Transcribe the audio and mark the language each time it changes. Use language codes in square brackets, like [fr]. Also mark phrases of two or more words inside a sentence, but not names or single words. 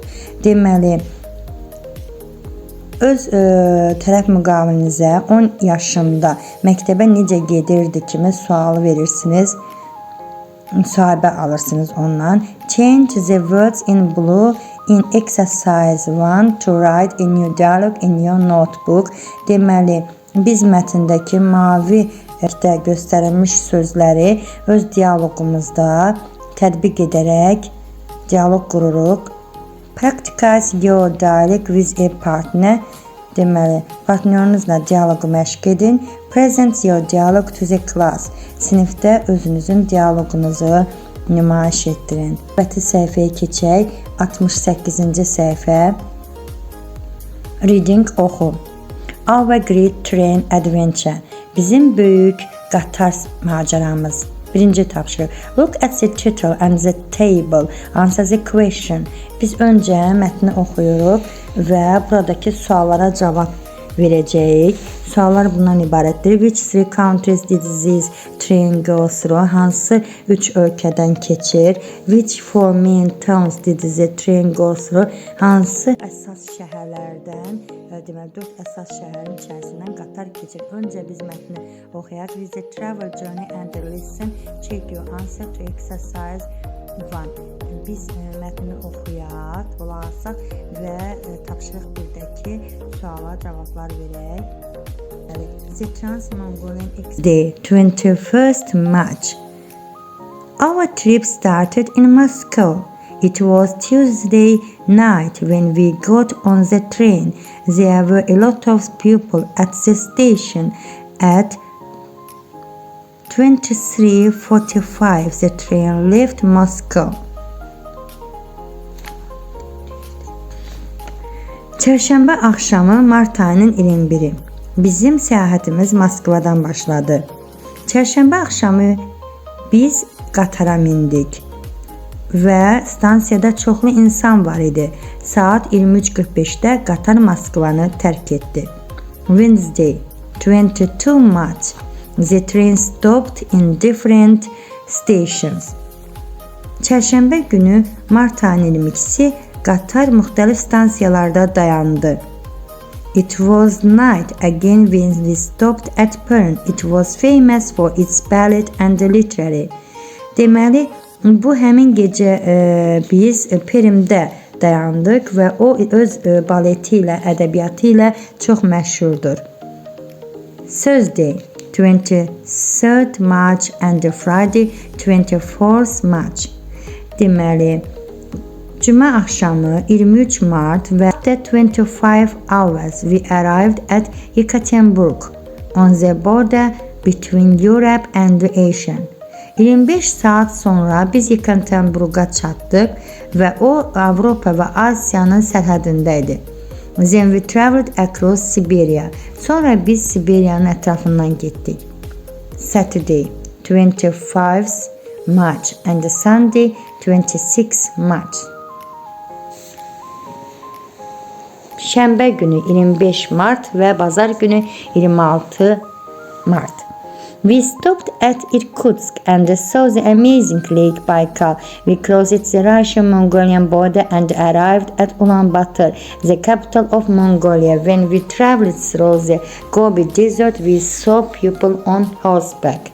[az] Deməli, öz tərəf müqabilinizə 10 yaşında məktəbə necə gedirdi kimi sualı verirsiniz. Müsahibə alırsınız ondan. [en] Change the words in blue in exercise 1 to write a new dialogue in your notebook. [az] Deməli, biz mətndəki mavi göstərilmiş sözləri öz dialoqumuzda tətbiq edərək dialoq qururuq. [en] Practice your dialogue with a partner. [az] Deməli, partnerinizlə dialoqu məşq edin. [en] Present your dialogue to the class. [az] Sinifdə özünüzün dialoqunuzu nümayiş etdirin. Növbəti səhifəyə keçək. 68-ci səhifə. Reading, oxu. [en] Our Great Train Adventure. [az] Bizim böyük qatar macəramız. 1-ci tapşırıq. [en] Look at the title and the table. Answer the question. [az] Biz öncə mətni oxuyuruq və buradakı suallara cavab verəcəyik. Suallar bundan ibarətdir. [en] Which three countries did this train go through? [az] Hansı 3 ölkədən keçir? [en] Which four main towns did the train go through? [az] Hansı əsas şəhərlərdən, deməli 4 əsas şəhərin içərisindən qatar keçir? Öncə biz mətni oxuyaq. [en] Visit travel journey and listen. Check your answer to exercise 1. [az] Biz mətni oxuyaq, qulaq asaq və tapşırıq 1-dəki suala cavablar verək. [en] The Trans-Mongolian Express, 21st March. Our trip started in Moscow. It was Tuesday night when we got on the train. There were a lot of people at the station. At 23:45, the train left Moscow. [az] Çərşənbə axşamı mart ayının 21-i. Bizim səyahətimiz Moskvadan başladı. Çərşənbə axşamı biz qatara mindik və stansiyada çoxlu insan var idi. Saat 23:45-də qatar Moskvanı tərk etdi. [en] Wednesday, 22 March. The train stopped in different stations. [az] Çərşənbə günü mart ayının 22-si qatar müxtəlif stansiyalarda dayandı. [en] It was night again when we stopped at Perm. It was famous for its ballet and literary. [az] Deməli, bu həmin gecə biz Permdə dayandıq və o öz baleti ilə, ədəbiyyatı ilə çox məşhurdur. [en] Thursday, 23rd March and Friday, 24th March. [az] Deməli, Cümə axşamı 23 Mart və [en] 25 hours we arrived at Yekaterinburg on the border between Europe and Asia. [az] 25 saat sonra biz Yekaterinburg'a çatdıq və o Avropa və Asiyanın sərhədində idi. [en] Then we traveled across Siberia. [az] Sonra biz Siberiyanın ətrafından getdik. [en] Saturday, 25 March and Sunday, 26 March. [az] Şənbə günü 25 Mart və bazar günü 26 Mart. [en] We stopped at Irkutsk and saw the amazing Lake Baikal. We crossed the Russian-Mongolian border and arrived at Ulaanbaatar, the capital of Mongolia. When we traveled through the Gobi Desert, we saw people on horseback.